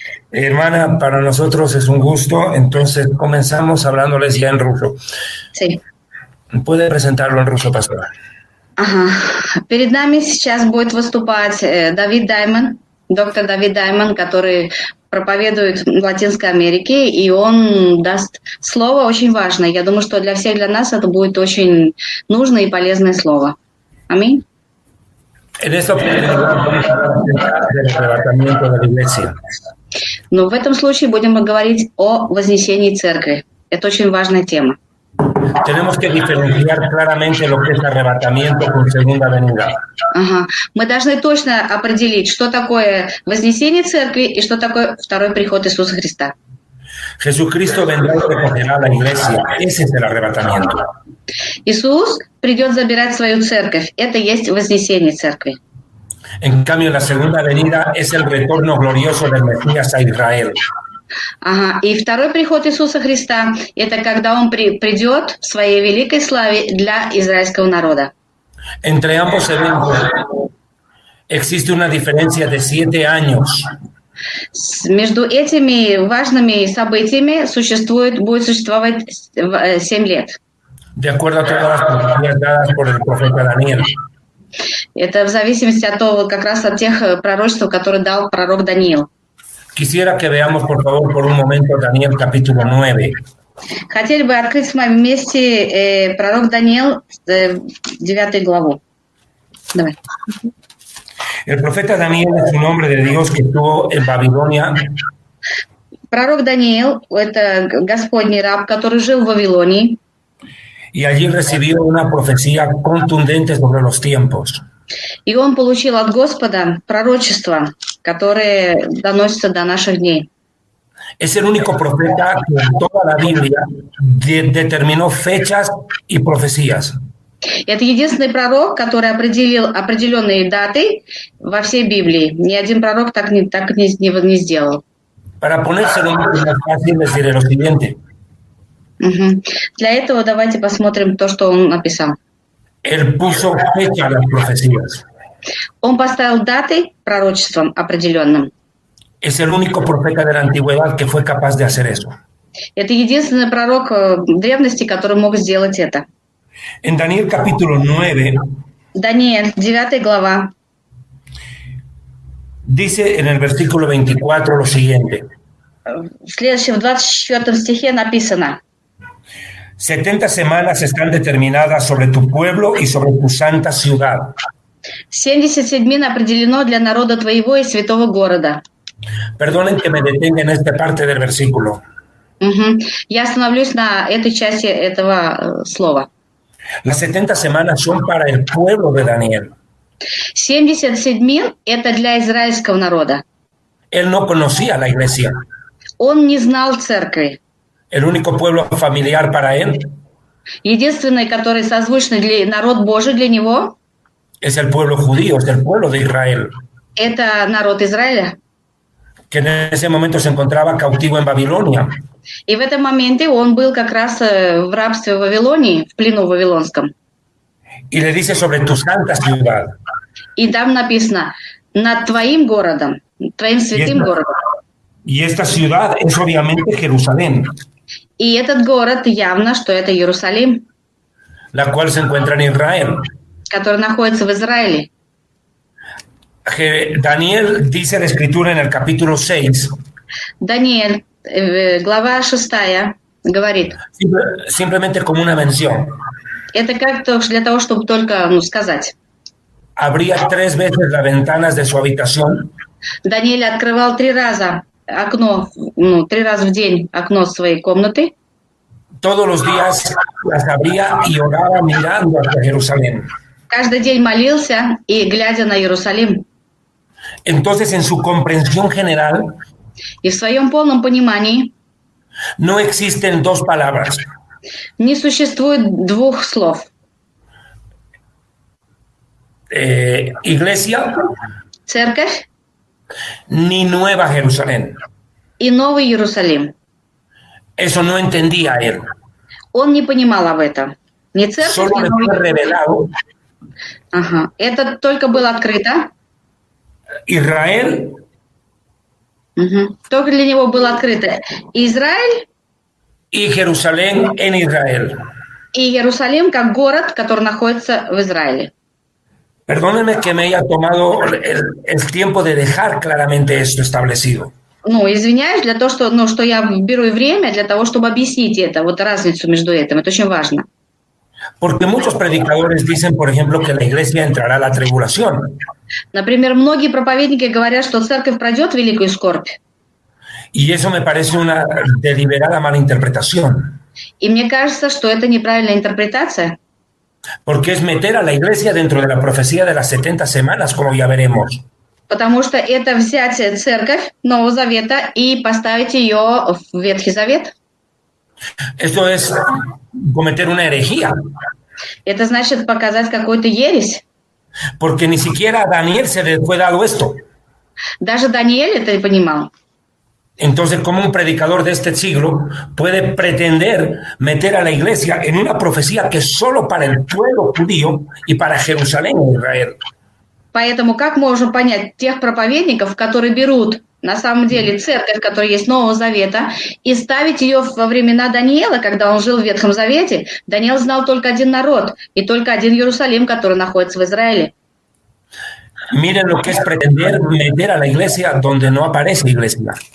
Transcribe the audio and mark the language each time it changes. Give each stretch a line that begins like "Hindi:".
Spanish: Hermana, para nosotros es un gusto, entonces comenzamos hablándoles ya en ruso. Sí. ¿Puede presentarlo en ruso, Pastora?
Russian: Ага. Перед нами сейчас будет выступать Давид Даймон, доктор Давид Даймон, который проповедует в Латинской Америке, и он даст слово очень важное. Я думаю, что для всех, для нас это будет очень нужное и полезное слово. Аминь.
Spanish: En esta oportunidad vamos a hablar del arrebatamiento de la iglesia.
Russian: Но в этом случае будем говорить о вознесении церкви. Это очень важная тема.
Spanish: Tenemos que diferenciar claramente lo que es arrebatamiento con segunda venida.
Russian: Ага. Мы должны точно определить, что такое вознесение церкви и что такое второй приход Иисуса Христа.
Spanish: Jesucristo vendrá y recogerá la iglesia. Ese es el arrebatamiento.
Russian: Иисус придет забирать свою церковь. Это есть вознесение церкви.
Spanish: En cambio, la segunda venida es el retorno glorioso del Mesías a Israel.
Russian: Ага. И второй приход Иисуса Христа – это когда Он придет в своей великой славе для израильского народа.
Spanish: Entre ambos eventos existe una diferencia de 7 años.
Russian: Между этими важными событиями будет существовать 7 лет.
Spanish: De acuerdo a todas las profecías dadas por el profeta Daniel.
Russian: Это в зависимости от того, как раз от тех пророчеств, которые дал пророк Даниил.
Spanish: Quisiera que veamos, por favor, por un momento Daniel capítulo 9.
Russian: Хотели бы открыть с вами вместе пророк Даниил, 9 главу. Давай.
Spanish: El profeta Daniel es un hombre de Dios que estuvo en Babilonia.
Russian: Пророк Даниил – это Господний раб, который жил в Вавилонии.
Spanish: Y allí recibió una profecía contundente sobre los tiempos.
Russian: И он получил от Господа пророчество, которое доносится до наших дней.
Spanish: Es el único profeta que en toda la Biblia determinó fechas y profecías.
Russian: Это единственный пророк, который определил определенные даты во всей Библии. Ни один пророк так не сделал.
Spanish: Para ponérselo más fácil, les diré lo siguiente.
Russian: Угу. Для этого давайте посмотрим то, что он написал.
Spanish: Él puso fecha a las profecías.
Russian: Он поставил даты пророчествам определенным.
Spanish: Es el único profeta de la antigüedad que fue capaz de hacer eso.
Russian: Это единственный пророк древности, который мог сделать это.
Spanish: En Daniel capítulo 9
Russian: Даниил, 9 глава.
Spanish: dice en el versículo 24 lo siguiente.
Russian: В следующем, в 24 стихе написано:
Spanish: 70 semanas están determinadas sobre tu pueblo y sobre tu santa ciudad.
Russian: 70 седьмин определено для народа твоего и святого города.
Spanish: Perdonen que me detenga en esta parte del versículo.
Russian: Я остановлюсь на этой части этого слова.
Spanish: Las 70 semanas son para el pueblo de Daniel.
Russian: 70 седьмин – это для израильского народа.
Spanish: Él no conocía la iglesia.
Russian: Он не знал церкви.
Spanish: El único pueblo familiar para él
Russian: Единственный, который созвучный для народ Божий для него,
Spanish: es el pueblo judío, es el pueblo de Israel,
Russian: это народ Израиля.
Spanish: que en ese momento se encontraba cautivo en Babilonia.
Russian: И в этом моменте он был как раз в рабстве в Вавилонии, в плену вавилонском.
Spanish: Y le dice sobre tu santa ciudad.
Russian: И там написано: над твоим городом, твоим святым городом.
Spanish: Y esta ciudad es obviamente Jerusalén,
Russian: И этот город явно, что это Иерусалим,
Spanish: la cual se encuentra en Israel.
Russian: который находится в Израиле.
Spanish: Daniel dice la escritura en el capítulo 6,
Russian: Даниил, глава 6, говорит,
Spanish: simplemente como una mención.
Russian: это как-то для того, чтобы только сказать.
Spanish: Abría 3 veces las ventanas de su habitación.
Russian: Даниил открывал 3 раза окно, 3 раза в день окно своей комнаты.
Spanish: Todos los días las abría y oraba mirando hacia Jerusalén.
Russian: Каждый день молился и глядя на Иерусалим.
Spanish: Entonces, en su comprensión general,
Russian: И в своем полном понимании
Spanish: no existen 2 palabras.
Russian: не существует 2 слов.
Spanish: Iglesia,
Russian: Церковь
Spanish: ni Nueva Jerusalén.
Russian: и Новый Иерусалим.
Spanish: Eso no entendía él.
Russian: Он не понимал об этом. Ни церковь,
Spanish: Solo
Russian: ни
Spanish: le
Russian: Новый
Spanish: fue
Russian: Иерусалим.
Spanish: revelado
Russian: Ага. Это только было открыто.
Spanish: Israel
Russian: Только для него было открыто Израиль
Spanish: y Jerusalén en Israel.
Russian: и Иерусалим как город, который находится в Израиле.
Spanish: Perdónenme que me haya tomado el tiempo de dejar claramente esto establecido.
Russian: Извиняюсь для того, что я беру и время для того, чтобы объяснить это, вот разницу между этим. Это очень важно.
Spanish: Porque muchos predicadores dicen, por ejemplo, que la iglesia entrará a la tribulación.
Russian: Например, многие проповедники говорят, что церковь пройдет великую скорбь.
Spanish: Y eso me parece una deliberada mala interpretación.
Russian: И мне кажется, что это неправильная интерпретация.
Spanish: Porque es meter a la iglesia dentro de la profecía de las 70 semanas, como ya veremos.
Russian: Потому что это взять церковь Нового Завета и поставить ее в Ветхий Завет.
Spanish: Esto es cometer una herejía.
Russian: Это значит показать какую-то ересь.
Spanish: Porque ni siquiera a Daniel se le fue dado esto.
Russian: Даже Даниил это не понимал.
Spanish: Entonces, ¿cómo un predicador de este siglo puede pretender meter a la iglesia en una profecía que es solo para el pueblo judío y para Jerusalén e Israel?
Russian: Поэтому как можно понять тех проповедников, которые берут на самом деле церковь, которая есть Нового Завета, и ставить ее во времена Даниила, когда он жил в Ветхом Завете? Даниил знал только один народ и только один Иерусалим, который находится в Израиле.
Spanish: Miren lo que es pretender meter a la iglesia donde no aparece iglesia.